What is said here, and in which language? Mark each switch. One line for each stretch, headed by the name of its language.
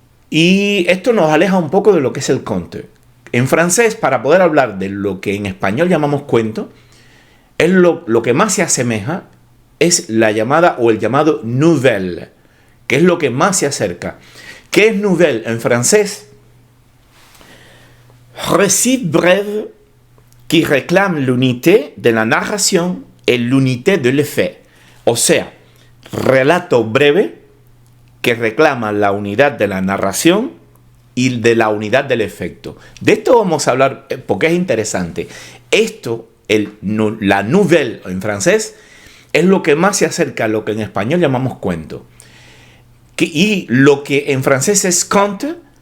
Spanish: Y esto nos aleja un poco de lo que es el conte. En francés, para poder hablar de lo que en español llamamos cuento, es lo que más se asemeja es la llamada o el llamado nouvelle, que es lo que más se acerca. ¿Qué es nouvelle en francés?
French: Récit breve qui réclame l'unité de la narración et l'unité de l'effet.
Spanish: O sea, relato breve que reclama la unidad de la narración y de la unidad del efecto. De esto vamos a hablar porque es interesante. Esto, la nouvelle en francés, es lo que más se acerca a lo que en español llamamos cuento. Y lo que en francés es conte,